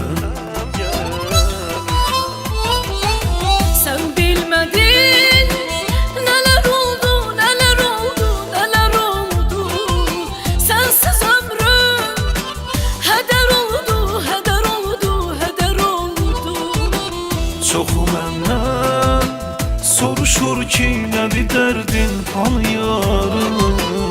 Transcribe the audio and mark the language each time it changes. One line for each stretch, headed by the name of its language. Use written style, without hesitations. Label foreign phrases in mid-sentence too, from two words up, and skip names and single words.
Turkish: Sen bilmedin neler oldu, neler oldu, neler oldu. Sensiz ömrüm heder oldu, heder oldu, heder oldu.
Azerbaijani: Çoxu məndən soruşur ki, nədir dərdin, hanı yarın?